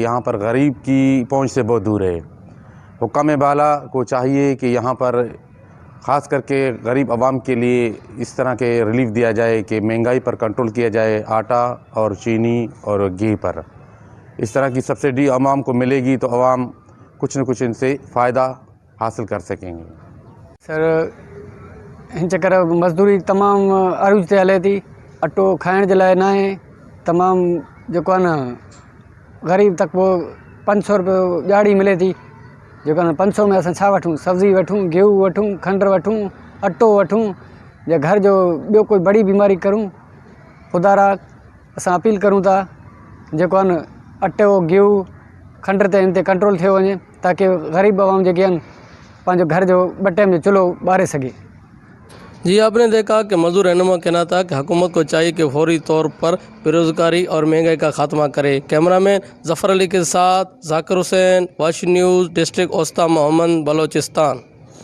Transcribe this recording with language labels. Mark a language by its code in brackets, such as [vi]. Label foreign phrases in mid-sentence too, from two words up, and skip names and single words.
[ur] یہاں پر غریب کی پہنچ سے بہت دور ہے۔ حکامِ بالا کو چاہیے کہ یہاں پر خاص کرکے غریب عوام کے لیے اس طرح کے ریلیف دیا جائے کہ مہنگائی پر کنٹرول کیا جائے، آٹا اور چینی اور گھی پر. اس طرح کی سبسڈی عوام کو ملے گی تو عوام کچھ نہ کچھ ان سے فائدہ حاصل کر سکیں گے. [sd] सर हिन चक्कर मज़दूरी तमाम अरूज ते हले थी। अटो खाइण जे लाइ न आहे। तमाम जेको आहे न ग़रीब तक वो 500 रुपयो ॾियाड़ी मिले थी। जेको आहे न 500 में असां छा वठूं? सब्ज़ी वठूं, गेहूं वठूं, खंड वठूं, अटो वठूं, या घर जो ॿियो कोई बड़ी बीमारी करूं। ख़ुदा रा असां अपील करूं था जेको आहे न अटो गेहूं खंड ते इन ते कंट्रोल थियो वञे, ताकि ग़रीब आवाम जेके आहिनि पंहिंजो घर जो 2 टाइम जो चुल्हो ॿारे सघे। [ur] جی, آپ نے دیکھا کہ مزدور رہنما کہنا تھا کہ حکومت کو چاہیے کہ فوری طور پر بے روزگاری اور مہنگائی کا خاتمہ کرے. کیمرہ مین ظفر علی کے ساتھ ذاکر حسین، واشی نیوز، ڈسٹرکٹ اوستہ محمد، بلوچستان.